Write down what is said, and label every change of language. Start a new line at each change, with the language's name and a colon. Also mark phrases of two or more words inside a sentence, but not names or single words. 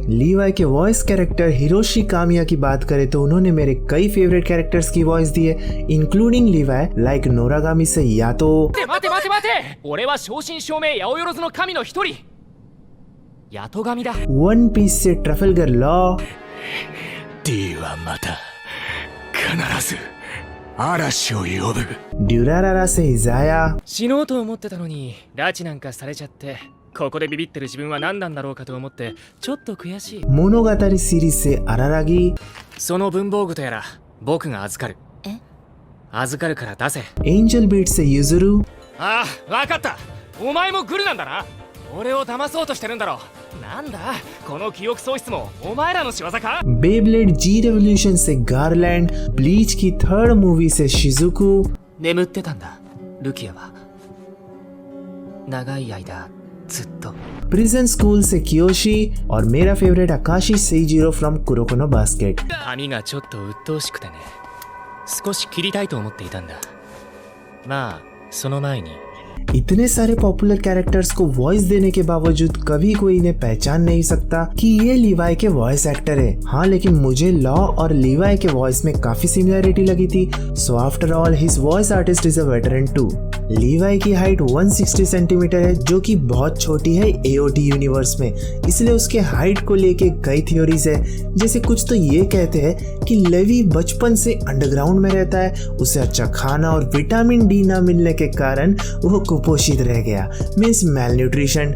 Hindi: लीवाई के
English: voice character
Hindi: हिरोशी कामिया की बात करें तो उन्होंने मेरे कई
English: favorite characters
Hindi: की वॉइस दी है, इंक्लूडिंग लीवाई लाइक नोरागामी से यातो, वन पीस से ट्रफलगर लॉ, ड्यूरारारा से इजाया,
Japanese: 死のうと思ってたのに拉致なんかされちゃって、ここでビビってる自分は何なんだろうかと思ってちょっと悔しい。
Hindi: मोनोगातारी सीरीज से अरारागी,
Japanese: その文房具とやら僕が預かる。預かるから出せ。
Hindi: एंजल बीट से युजुरु,
Japanese: ああ、わかった。お前もグルなんだな。俺を騙そうとしてるんだろ。なんだこの記憶喪失もお前らの仕業か？
Hindi: बेब्लेड जी रेवोल्यूशन से गारलैंड, ब्लीच की 3rd मूवी से शिजुकु,
Japanese: 眠ってたんだルキアは。長い間ずっと。
Hindi: प्रिजन स्कूल से कियोशी, और मेरा फेवरेट आकाशी सेइजिरो फ्रॉम कुरोको नो बास्केट।
Japanese: 髪がちょっと鬱陶しくてね、少し切りたいと思っていたんだ。まあその前に
Hindi: इतने सारे
English: popular characters
Hindi: को वॉइस देने के बावजूद कभी कोई इन्हें पहचान नहीं सकता कि ये लीवाई के
English: voice actor
Hindi: है। हाँ, लेकिन मुझे लॉ और लीवाई के वॉइस में काफी सिमिलरिटी लगी थी।
English: So after all his voice artist is a veteran too.
Hindi: लीवाई की हाइट 160 सेंटीमीटर है, जो कि बहुत छोटी है एओटी यूनिवर्स में, इसलिए उसके हाइट को लेके कई थ्योरीज है। जैसे कुछ तो ये कहते हैं कि लेवी बचपन से अंडरग्राउंड में रहता है, उसे अच्छा खाना और
English: vitamin D
Hindi: ना मिलने के कारण वो कुपोषित रह गया,
English: means malnutrition.